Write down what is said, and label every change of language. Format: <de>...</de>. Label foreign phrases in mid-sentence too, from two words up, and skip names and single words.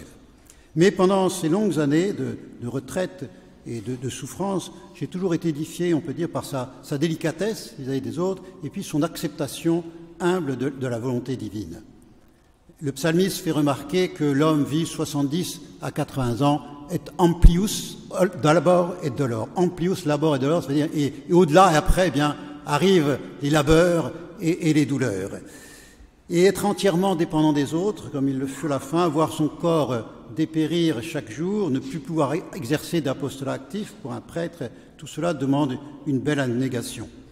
<fr>Mais pendant ces longues années de retraite et de souffrance, j'ai toujours été édifié, on peut dire, par sa délicatesse vis-à-vis des autres et puis son acceptation humble de la volonté divine. Le psalmiste fait remarquer que l'homme vit 70 à 80 ans,</fr> <la>et amplius labor et dolor. Amplius labor et dolor,</la> <fr>c'est-à-dire, et au-delà et après, eh bien, arrivent les labeurs et les douleurs. Et être entièrement dépendant des autres, comme il le fut à la fin, voir son corps dépérir chaque jour, ne plus pouvoir exercer d'apostolat actif pour un prêtre, tout cela demande une belle abnégation.</fr>